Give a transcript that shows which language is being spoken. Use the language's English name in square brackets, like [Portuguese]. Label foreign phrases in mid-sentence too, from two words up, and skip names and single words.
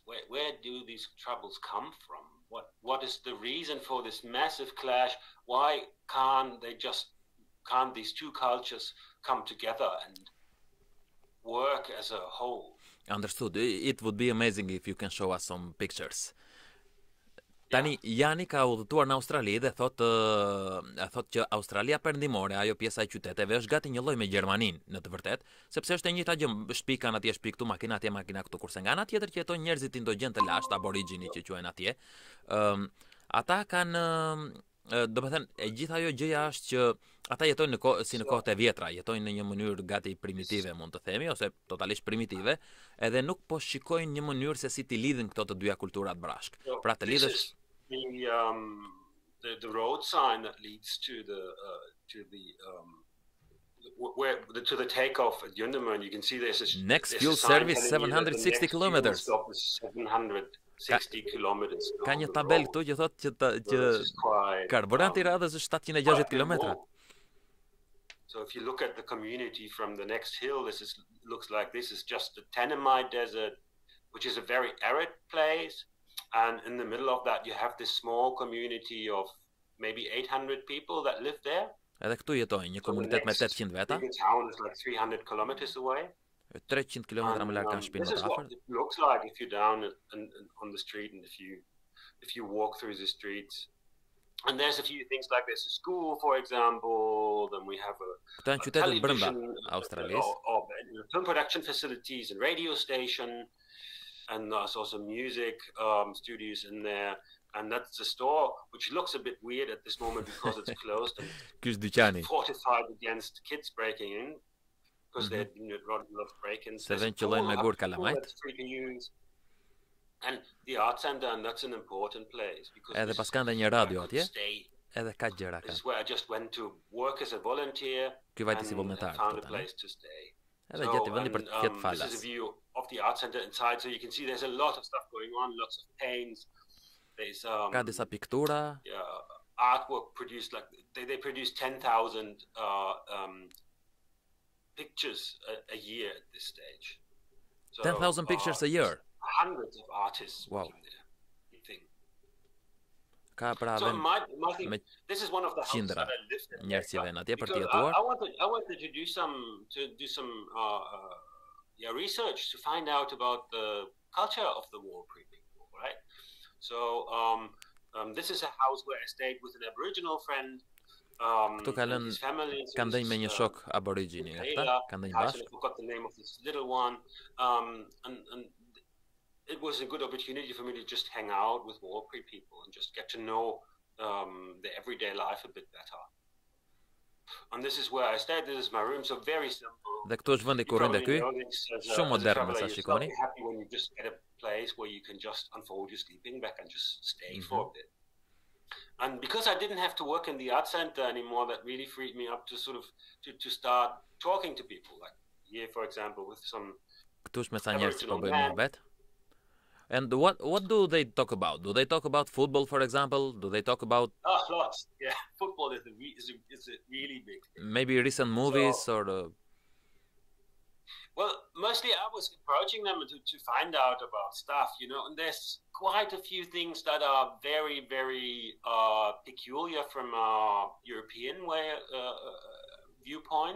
[English] Where do these troubles come from? What is the reason for this massive clash? Why can't these 2 cultures come together and work as a whole? Understood. It would be amazing if you can show us some pictures. [Albanian] Tani, Jani ka udhëtuar në Australi dhe thot që Australia perëndimore, ajo pjesa e qyteteve, është gati një lloj me Gjermaninë, në të vërtetë, sepse është e njëjta gjë, shtëpi kanë atje, shtëpi këtu, makina atje, makina këtu, kurse nga ana tjetër që jetojnë njerëzit indogjen të lashtë, Aborigini që quhen atje, ata kanë, domethënë, e gjithë ajo gjëja është që ata jetojnë si në kohët e vjetra, jetojnë në një mënyrë gati primitive, mund të themi, ose totalisht primitive, edhe nuk po shikojnë një mënyrë se si t'i lidhin këto të dyja kulturat bashk. Pra të lidhësh [English] the road sign that leads to the takeoff at Yundeman. You can see there's next fuel service 760 kilometers. 760 kilometers. [Albanian] Ka një tabel këtu që thotë që karburanti i radhës është 760 kilometra. [English] So if you look at the community from the next hill, looks like this is just the Tenemai Desert, which is a very arid place. And in the middle of that, you have this small community of maybe 800 people that live there. [Albanian] Edhe këtu jetojnë një komunitet me 800 veta. [English] The town is like 300 kilometers away. [Albanian] 300 kilometra më larg kanë shtëpinë më të afërt. [English] This is what it looks like if you're down on the street, and if you walk through the streets. And there's a few things like there's a school, for example. Then we have a television, film production facilities and radio station. And there's also music studios in there. And that's a store which looks a bit weird at this moment because it's closed and fortified against kids breaking in, because they're doing a lot of break-ins. That's free to use. And the art center, and that's an important place because [Albanian] edhe pas kanë dhe një radio atje. Edhe ka gjëra [English] This [Albanian] ka. [English] is where I just went to work as a volunteer [Albanian] Ky vajti si [English] and [Albanian] vullnetar [English] found [Albanian] këtu [English] a [Albanian] tani. [English] place to stay. [Albanian] Edhe gjeti vendi për të fjetë [English] This [Albanian] falas. [English] is a view of the art center inside, so you can see there's a lot of stuff going on, lots of paints. There's [Albanian] Ka disa piktura, [English] artwork produced, like they produce 10,000 pictures a year at this stage. So, 10,000 pictures a year. Hundreds of artists working there. You think. [Albanian] Ka pra [English] So [Albanian] vend [English] my thing, [Albanian] me [English] this is one of the houses [Albanian] qindra [English] that I lived in. [Albanian] njerëz që vjen atje për të [English] Because [Albanian] jetuar. [English] I wanted to do some research to find out about the culture of the Warlpiri people, right? So this is a house where I stayed with an Aboriginal friend. [Albanian] Këtu ka lënë, [English] His family. [Albanian] ka ndëj me një shok aborigini, ata, ka ndëj [English] I [Albanian] bashkë. [English] forgot the name of this little one. And it was a good opportunity for me to just hang out with Warlpiri people and just get to know their everyday life a bit better. And this is where I stayed. This is my room, so very simple. [Albanian] Dhe këtu është vendi ku rrinte ky. Shumë modern sa shikoni. [English] Happy when you just get a place where you can just unfold your sleeping bag and just stay for a bit. And because I didn't have to work in the art center anymore, that really freed me up to sort of to start talking to people. Like here, for example, with some [Albanian] Këtu është me sa njerëz që po bëjnë muhabet. [English] And what do they talk about? Do they talk about football, for example? Do they talk about lots? Yeah, football is a really big thing. maybe recent movies or Well, mostly I was approaching them to find out about stuff, you know, and there's quite a few things that are very, very peculiar from a European viewpoint.